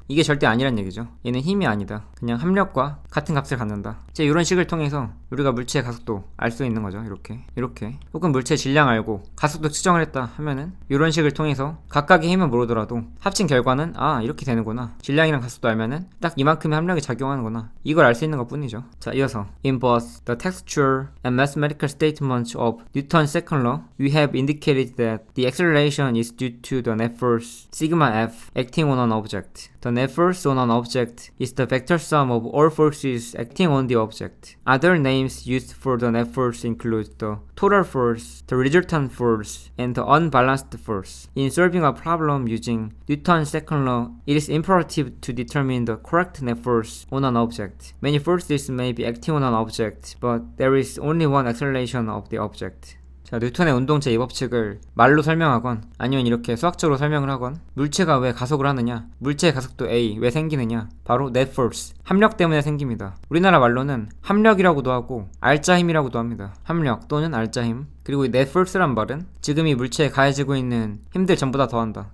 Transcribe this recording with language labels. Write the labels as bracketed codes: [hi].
[ko] 이게 절대 아니란 얘기죠. 얘는 힘이 아니다. 그냥 합력과 같은 값을 갖는다. 이제 이런 식을 통해서 우리가 물체의 가속도 알 수 있는 거죠. 이렇게 혹은 물체의 질량 알고 가속도 측정을 했다 하면은 이런 식을 통해서 각각의 힘은 모르더라도 합친 결과는 아 이렇게 되는구나. 질량이랑 가속도 알면은 딱 이만큼의 합력이 작용하는구나. 이걸 알 수 있는 것 뿐이죠. 자, 이어서 [en] In both the textual and mathematical statements of Newton's second law, we have indicated that the acceleration is due to the net force sigma f acting on an object. The net force on an object is the vector sum of all forces acting on the object. Other names used for the net force include the total force, the resultant force, and the unbalanced force. In solving a problem using Newton's second law, it is imperative to determine the correct net force on an object. Many forces may be acting on an object, but there is only one acceleration of the object. [ko] 자, 뉴턴의 운동체 2법칙을 말로 설명하건 아니면 이렇게 수학적으로 설명을 하건 물체가 왜 가속을 하느냐 물체의 가속도 A 왜 생기느냐 바로 net force 합력 때문에 생깁니다. 우리나라 말로는 합력이라고도 하고 알짜힘이라고도 합니다. 합력 또는 알짜힘 그리고 이 net force란 말은 지금 이 물체에 가해지고 있는 힘들 전부 다 더한다.